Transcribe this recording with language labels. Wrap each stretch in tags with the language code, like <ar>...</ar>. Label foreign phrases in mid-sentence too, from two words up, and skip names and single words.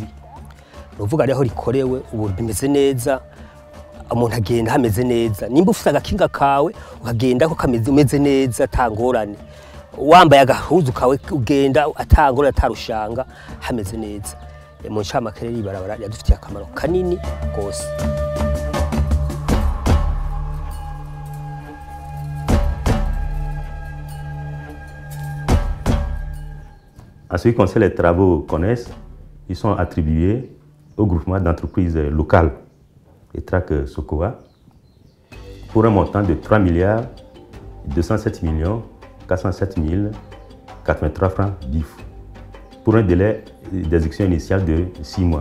<rn>Nuvuga rero rikorewe ubu bimeze neza, umuntu agenda hameze neza. Nimba ufite agakinga kawe ukagenda ko kameze neza atangorane, wambaye agahuzu kawe ugenda atangorane atarushanga hameze neza. Mu ncamake rero ibarabara yadufitiye akamaro kanini gose.</rn> <fr>En ce qui concerne les travaux CONES, ils sont attribués au groupement d'entreprises locales et TRAC Sokoa pour un montant de 3 207 407 083 francs BIF pour un délai d'exécution initiale de 6 mois.</fr>